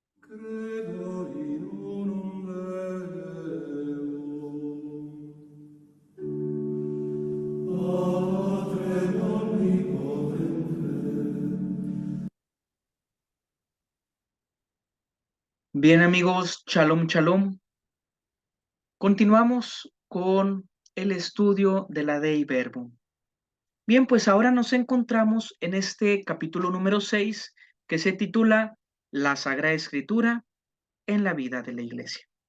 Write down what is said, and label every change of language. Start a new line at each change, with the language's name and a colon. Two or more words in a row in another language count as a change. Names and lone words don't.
Latin: Credo in unum Deum, Patrem omnipotente.
Spanish: Bien amigos,
Hebrew: shalom, shalom.
Spanish: Continuamos con el estudio de la Dei Verbum. Bien, pues ahora nos encontramos en este capítulo número 6 que se titula La Sagrada Escritura en la vida de la Iglesia.